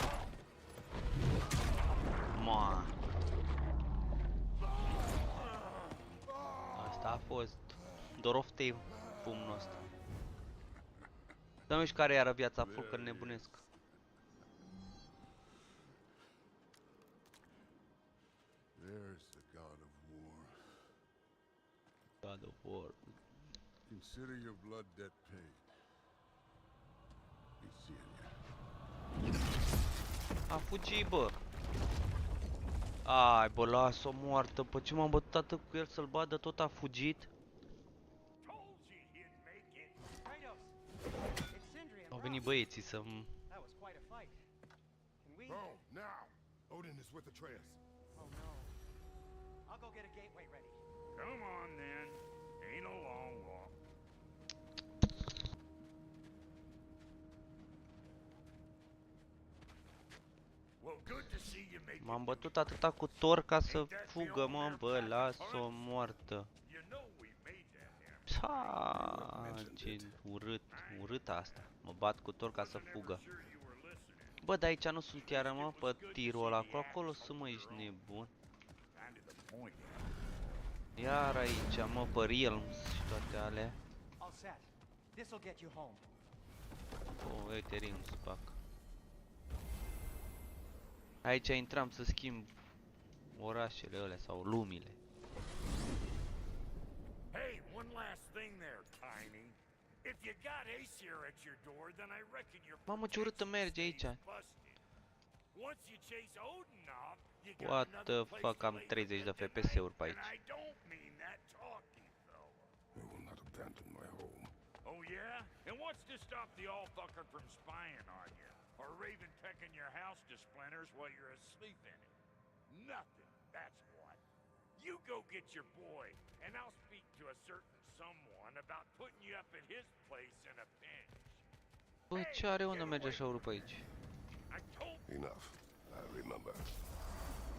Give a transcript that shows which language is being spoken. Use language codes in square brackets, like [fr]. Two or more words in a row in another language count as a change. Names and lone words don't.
[ro] Ma. Asta a fost Doroftei, pumnul ăsta. Să nu știu care iară viața focă nebunesc. [en] There's the god of war. God of War. Consider your blood debt paid. Be seeing you. [ro] A fugit, bă. Ai, bă, las-o moartă. Pe ce m-am bătut atât cu el să-l badă, tot a fugit. Au venit băieții să-mi... [en] Oh, now! Odin is with Atreus. Oh no. I'll go get a gateway ready. Come on then. Ain't a long walk. Well, good to see you make [ro] M-am bătut atâta cu Thor ca să fugă, mă, bă, las-o moartă. [en] You know we made that happen. [ro] Ce urât, urât asta. Mă bat cu Thor ca să fugă. Bă, dar aici nu sunt chiar, mă, pe tirul ăla, acolo sunt, mă, ești nebun. Iar aici, mă, pe realms și toate alea. [en] All set. This'll get you home. [ro] Oh, uite, realms, pac. Aici intram să schimb orașele alea sau lumile. [en] Hey, one last thing there, Tiny. If you got Ace here at your door, then I reckon you're [ro] Mamă, ce urâtă merge aici. [en] Once you chase Odin off, you What got the another place fuck, to [ro] am [en] lay [ro] 30 de [en] the [ro] FPS-uri pe [en] night, [ro] aici. [en] and I don't mean that talky fella. I will not abandon my home. Oh yeah? And what's to stop the all-fucker from spying on you? Or Raven pecking your house to splinters while you're asleep in it? Nothing, that's what. You go get your boy, and I'll speak to a certain someone about putting you up at his place in a pinch. [ro] Bă, ce are unde merge așa pe aici? [en] I told Enough. I remember.